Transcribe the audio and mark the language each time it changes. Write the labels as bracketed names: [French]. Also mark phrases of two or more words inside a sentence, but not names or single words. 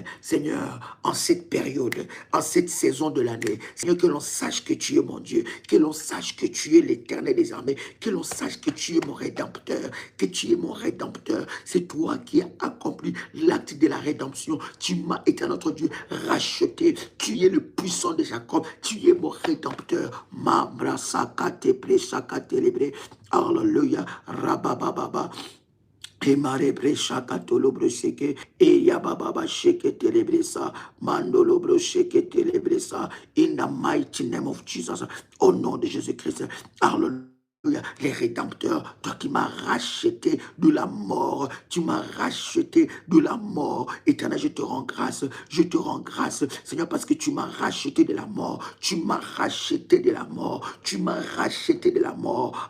[French] Seigneur, en cette période, en cette saison de l'année, Seigneur, que l'on sache que tu es mon Dieu, que l'on sache que tu es l'Éternel des armées, que l'on sache que tu es mon Rédempteur, que tu es mon Rédempteur. C'est toi qui as accompli l'acte de la rédemption. Tu m'as été notre Dieu racheté. Tu es le puissant de Jacob. Tu es mon Rédempteur. Alléluia. Rabababa. Emarebre shakatolo brosheke e yababa sheke telebresa mandolo brosheke telebresa [English] in the mighty name of Jesus, [French] au nom de Jésus-Christ. Alléluia. les rédempteurs, toi qui m'as racheté de la mort, tu m'as racheté de la mort. Éternel, je te rends grâce, Seigneur, parce que tu m'as racheté de la mort, tu m'as racheté de la mort, tu m'as racheté de la mort.